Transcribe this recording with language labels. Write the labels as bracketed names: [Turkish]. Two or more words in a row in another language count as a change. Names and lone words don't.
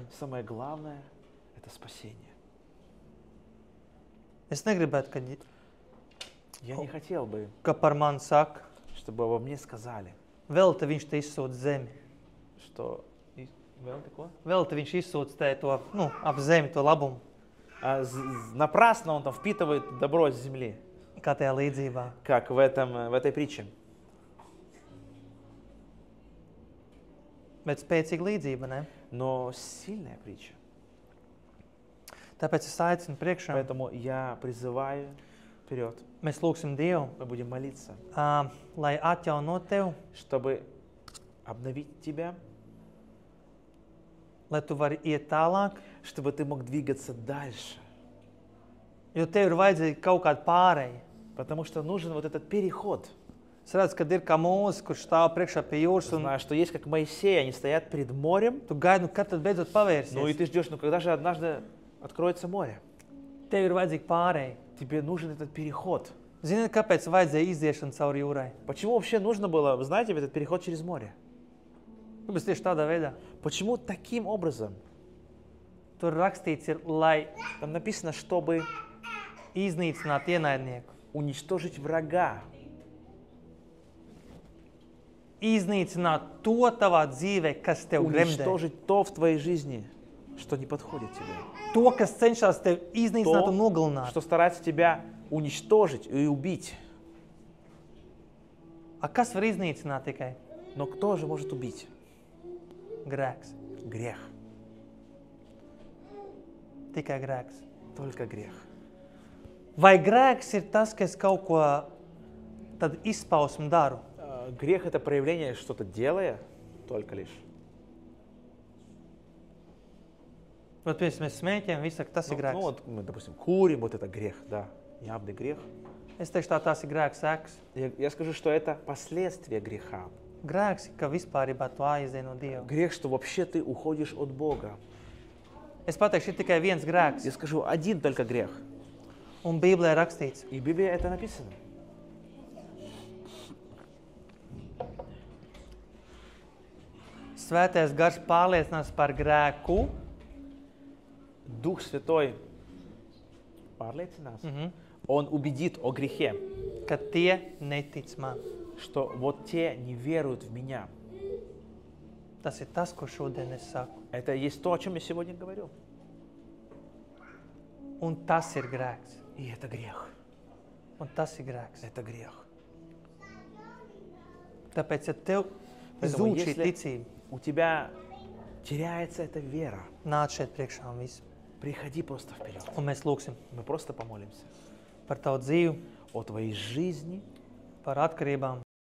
[Russian] Самое главное, это спасение. [Latvian] Es negribētu, [Russian] Я не хотел бы, [Latvian] ka par mani saka, [Russian] чтобы обо мне сказали, [Latvian] vēl te viņš te izsūta zemi. [Russian] что... Vēl такое? [Latvian] Vēl te viņš izsūta te to, ap zemi, to labumu, [Russian] Напрасно он там впитывает добро с земли, [Latvian] kā tajā līdzībā. [Russian] как в этой притче. [Latvian] Bet spēcīga līdzība, ne? [Russian] но сильная притча. [Latvian] Tāpēc es aicinu priekšā. [Russian] Поэтому я призываю вперед. [Latvian] Mēs lūgsim Dievu, [Russian] Мы будем молиться, [Latvian] lai atjaunot tevi, [Russian] чтобы обновить тебя, [Latvian] lai tu vari iet tālāk, [Russian] чтобы ты mог двигаться дальше. [Latvian] jo tev ir vajadzīga kaut kāda pāreja. [Russian] Потому что нужен вот этот переход. [Latvian] Es redzu, ka ir kā Mūzes, kurš stāv priekšā pie jūras, un [Russian] Знаю, что есть как Моисей, они стоят перед морем, [Latvian] tu gaidi, nu, kad tad beidzot pavērsies. [Russian] ну и ты ждешь, ну когда же однажды откроется море? [Latvian] Tev ir vajadzīga pāreja. [Russian] Тебе нужен этот переход. [Latvian] Ziniet, kāpēc vajadzēja iziešana cauri jūrai? [Russian] Почему вообще нужно было, вы знаете, этот переход через море? [Latvian] Kāpēc tieši tādā veidā? [Russian] Почему таким образом? [Latvian] Tur rakstīts ir, lai [Russian] Там написано, чтобы [Latvian] iznīcinātu ienaidnieku. [Russian] уничтожить врага, [Latvian] Iznīcināt to tavā dzīvē, kas tev gremdē. [Russian] уничтожить то в твоей жизни, что не подходит тебе. [Latvian] To, kas cenšas tev iznīcināt [Russian] То, [Latvian] un nogalināt. [Russian] что старается тебя уничтожить и убить. [Latvian] A kas var iznīcināt tikai? [Russian] Но кто же может убить? [Latvian] Grēks. [Russian] Грех. [Latvian] Tikai grēks. [Russian] Только грех. [Latvian] Vai grēks ir tas, ka es kaut ko tad izpausmu daru? [Russian] Грех — это проявление, что-то делая, только лишь. Вот, [Latvian] piemēram, mēs smēķējam, visi saka, tas ir [Russian] Ну [Latvian] grēks. [Russian] вот мы, допустим, курим, вот это грех, да, явный грех. [Latvian] Es teikšu tā, tas ir grēks sekas. [Russian] Я скажу, что это последствия греха. [Latvian] Grēks, ka vispārībā tu aizies no Dieva. [Russian] Грех, что вообще ты уходишь от Бога. [Latvian] Es pateikšu, ir tikai viens grēks. [Russian] Я скажу, один только грех. [Latvian] Un Bībelē rakstīts, [Russian] И в Библии это написано. [Latvian] Svētais gars pārliecinās par grēku, [Russian] Дух Святой pārliecina нас. Он убедит о грехе, [Latvian] ka tie netic man. [Russian] что вот те не веруют в меня. [Latvian] Tas ir tas, ko šodien es saku. [Russian] Это и есть то, о чем я сегодня говорю. [Latvian] Un tas ir grēks. [Russian] И это грех. [Latvian] Un tas ir grēks. [Russian] Это грех. [Latvian] Tāpēc, ja tev [Russian] Поэтому [Latvian] zūd šī [Russian] если [Latvian] ticība, [Russian] у тебя теряется эта вера, [Latvian] nāc šeit priekšā un viss. [Russian] приходи просто вперед. [Latvian] Un mēs lūgsim [Russian] Мы просто помолимся [Latvian] par tavu dzīvi, [Russian] о твоей жизни, [Latvian] par atkarībām,